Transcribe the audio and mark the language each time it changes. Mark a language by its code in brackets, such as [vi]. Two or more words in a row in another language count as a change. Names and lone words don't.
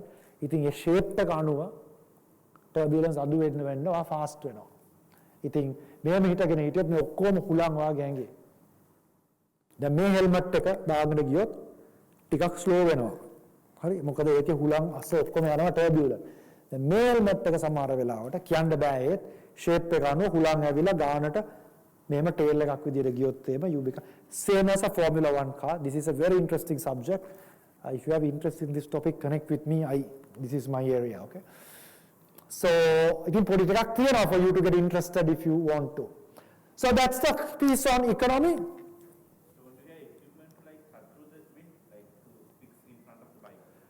[si] ඉතින් ඒ shape එක අනුව turbulence අඩු වෙන්න වෙනවා fast වෙනවා. ඉතින් මෙහෙම හිටගෙන හිටියොත් මේ ඔක්කොම හුලං වාගේ ඇඟේ. දැන් මේ helmet එක දාගෙන ගියොත් ටිකක් slow වෙනවා. හරි මොකද ඒකේ හුලං අස්ස ඔක්කොම යනවා turbulence. දැන් මේ helmet එක සමහර වෙලාවට කියන්න බෑ ඒත් shape එක අනුව හුලං ඇවිල්ලා ගානට මෙහෙම tail එකක් විදියට ගියොත් එහෙම [en] you become same as a Formula 1 car. This is a very interesting subject. If you have interest in this topic, connect with me. This is my area, okay? So, I can put it clear for you to get interested if you want to. So that's the piece on economy. So today, equipment like cut through the wind, like to fix in front of the bike.